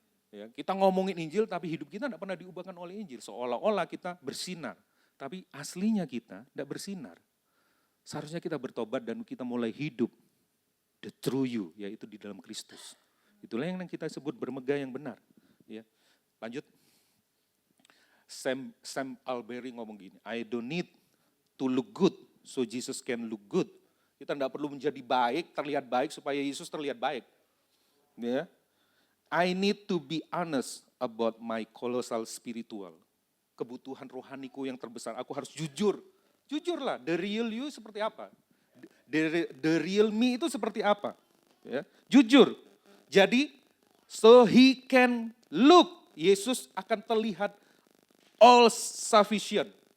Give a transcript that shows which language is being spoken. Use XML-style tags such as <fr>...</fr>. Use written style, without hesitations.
<id>Ya, kita ngomongin Injil tapi hidup kita tidak pernah diubahkan oleh Injil. Seolah-olah kita bersinar, tapi aslinya kita tidak bersinar. Seharusnya kita bertobat dan kita mulai hidup</id> <en>the true you,</en> <id>yaitu di dalam Kristus. Itulah yang kita sebut bermegah yang benar. Ya. Lanjut. Sam Alberry ngomong gini,</id> <en>I don't need to look good so Jesus can look good.</en> <id>Kita tidak perlu menjadi baik, terlihat baik supaya Yesus terlihat baik. Ya.</id> <en>I need to be honest about my colossal spiritual.</en> <id>Kebutuhan rohaniku yang terbesar, aku harus jujur. Jujurlah,</id> <en>the real you</en> <id>seperti apa?</id> <en>The real me</en> <id>itu seperti apa? Ya. Jujur. Jadi,</id> <en>so he can look,</en> <id>Yesus akan terlihat</id> <en>all sufficient.</en>